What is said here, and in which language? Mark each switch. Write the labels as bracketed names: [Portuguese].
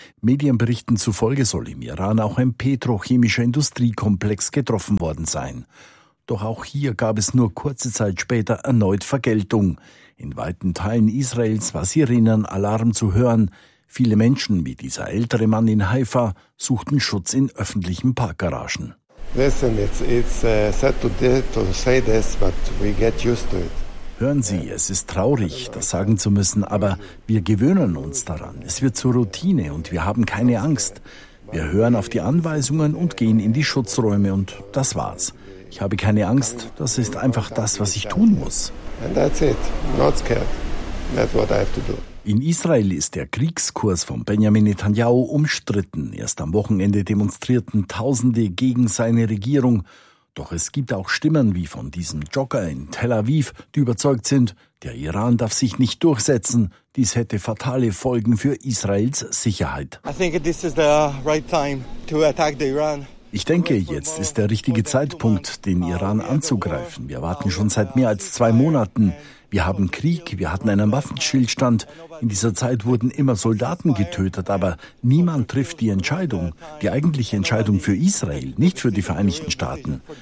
[German] Medienberichten zufolge soll im Iran auch ein petrochemischer Industriekomplex getroffen worden sein. Doch auch hier gab es nur kurze Zeit später erneut Vergeltung. In weiten Teilen Israels war Sirenenalarm zu hören. Viele Menschen, wie dieser ältere Mann in Haifa, suchten Schutz in öffentlichen Parkgaragen. [English] Listen, it's sad to say this, but we get used to it. [German] Hören Sie, es ist traurig, das sagen zu müssen, aber wir gewöhnen uns daran. Es wird zur Routine und wir haben keine Angst. Wir hören auf die Anweisungen und gehen in die Schutzräume und das war's. Ich habe keine Angst, das ist einfach das, was ich tun muss. [English] And that's it. Not scared. That's what I have to do. [German] In Israel ist der Kriegskurs von Benjamin Netanyahu umstritten. Erst am Wochenende demonstrierten Tausende gegen seine Regierung. Doch es gibt auch Stimmen wie von diesem Jogger in Tel Aviv, die überzeugt sind, der Iran darf sich nicht durchsetzen. Dies hätte fatale Folgen für Israels Sicherheit. [English] I think this is the right time to attack the Iran. [German] Ich denke, jetzt ist der richtige Zeitpunkt, den Iran anzugreifen. Wir warten schon seit mehr als 2 Monaten. Wir haben Krieg, wir hatten einen Waffenstillstand. In dieser Zeit wurden immer Soldaten getötet, aber niemand trifft die Entscheidung, die eigentliche Entscheidung für Israel, nicht für die Vereinigten Staaten.